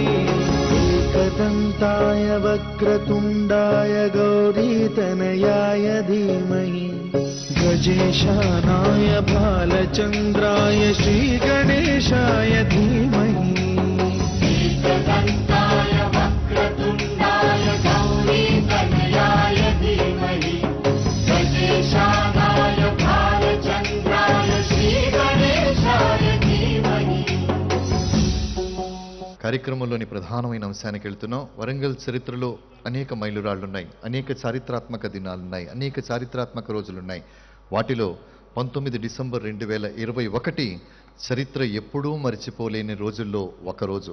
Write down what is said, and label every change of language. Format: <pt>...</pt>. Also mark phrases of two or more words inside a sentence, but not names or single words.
<sa>एकदन्ताय वक्रतुण्डाय गौरीतनयाय धीमहि गजेशानाय भालचन्द्राय श्रीगणेशाय धीमहि एकदन्ताय वक्रतुण्डाय गौरीतनयाय धीमहि गजेशानाय भालचन्द्राय श्रीगणेशाय धीमहि.</sa> <te>కార్యక్రమంలోని ప్రధానమైన అంశానికి వెళ్తున్నాం. వరంగల్ చరిత్రలో అనేక మైలురాళ్లున్నాయి, అనేక చారిత్రాత్మక దినాలున్నాయి, అనేక చారిత్రాత్మక రోజులున్నాయి. వాటిలో 19 డిసెంబర్ 2021 చరిత్ర ఎప్పుడూ మరిచిపోలేని రోజుల్లో ఒకరోజు.</te>